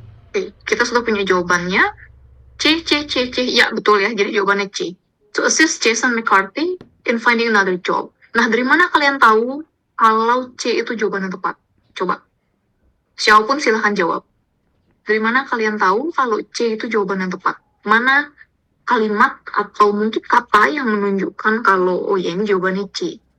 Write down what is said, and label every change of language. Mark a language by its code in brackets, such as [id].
[id] Oke, kita sudah punya jawabannya. C. Ya, betul ya. Jadi jawabannya C. [en] To assist Jason McCarthy in finding another job. [id] Nah, dari mana kalian tahu kalau C itu jawaban yang tepat? Coba. Siapapun silahkan jawab. Dari mana kalian tahu kalau C itu jawaban yang tepat? Mana kalimat atau mungkin kata yang menunjukkan kalau, oh ya ini jawabannya C?